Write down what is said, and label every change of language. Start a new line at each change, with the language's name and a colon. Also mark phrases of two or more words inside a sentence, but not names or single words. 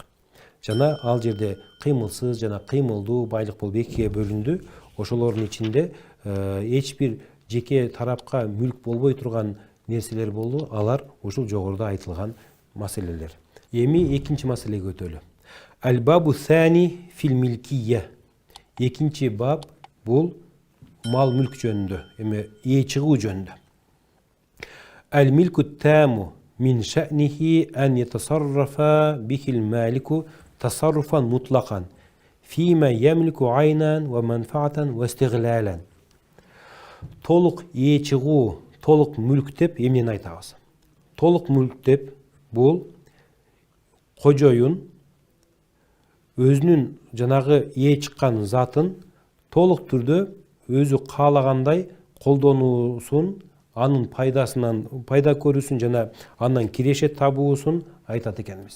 Kyrgyz: Жана ал жерде кыймылсыз жана кыймылдуу байлык болуп экиге бөлүндү. Ошолордун ичинде эч бир жеке тарапка мүлк болбой турган нерселер болду. Алар ушул жогоруда айтылган маселелер. Эми экинчи маселеге өтөлү.
Arabic: الباب الثاني في الملكية.
Kyrgyz: Экинчи баб бул мал мүлк жөнүндө, эми ээ чыгуу жөнүндө.
Arabic: الملك التام من شأنه أن يتصرف به المالك تصرفا مطلقا فيما يملك عينا ومنفعة واستغلالا.
Kyrgyz: Толук ээ чыгуу, толук мүлк деп эмнени айтабыз? Толук мүлк деп бул кожоюн өзүнүн жанагы ээ чыккан затын толук түрдө өзү каалагандай колдонуусун, анын пайда көрүүсүн жана андан киреше табуусун айтат экенбиз.